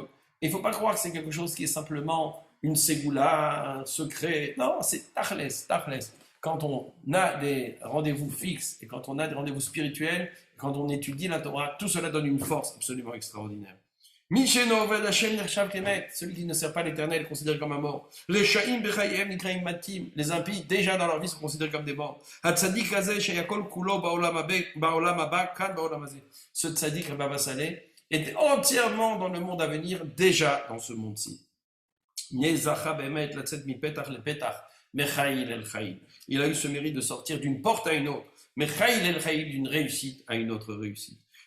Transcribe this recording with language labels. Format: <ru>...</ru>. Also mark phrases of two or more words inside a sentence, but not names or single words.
<fr>Et il ne faut pas croire que c'est quelque chose qui est simplement une ségoula, un secret. Non, c'est tachles. Quand on a des rendez-vous fixes et quand on a des rendez-vous spirituels, quand on étudie la Torah, tout cela donne une force absolument extraordinaire. Celui qui ne sert pas l'Éternel est considéré comme un mort.</fr> <he>Les רשעים בחייהם נקראים מתים.</he> <fr>Les impies, déjà dans leur vie, sont considérés comme des morts. Ce tzaddik, Baba Saleh, était entièrement dans le monde à venir, déjà dans ce monde-ci. Il a eu ce mérite de sortir d'une porte à une autre, d'une réussite à une autre réussite.</fr>